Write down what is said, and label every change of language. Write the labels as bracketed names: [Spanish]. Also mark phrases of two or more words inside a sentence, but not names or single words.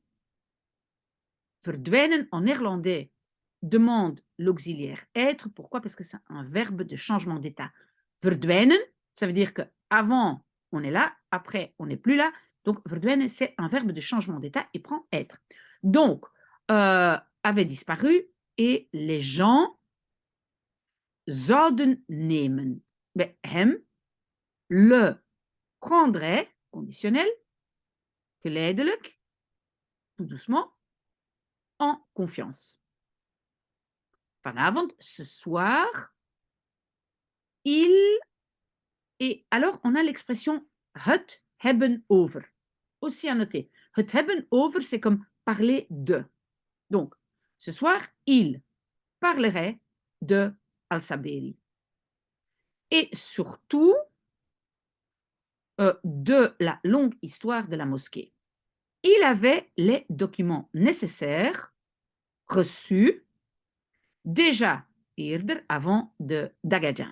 [French] Verdwijnen en néerlandais demande l'auxiliaire être. Pourquoi? Parce que c'est un verbe de changement d'état. Verdwijnen, ça veut dire que avant on est là, après on n'est plus là. Donc verdwijnen, c'est un verbe de changement d'état et prend être. Donc, avait disparu et les gens [Dutch] zouden nemen. [French] Mais hem le prendrait, conditionnel, geleidelijk, tout doucement, en confiance. Vanavond, ce soir, il... Et alors, on a l'expression [Dutch] het hebben over. [French] Aussi à noter. [Dutch] Het hebben over, [French] c'est comme parler de. Donc, ce soir, il parlerait de Al-Saberi. Et surtout, de la longue histoire de la mosquée. Il avait les documents nécessaires reçus déjà eerder, avant d'Agajan.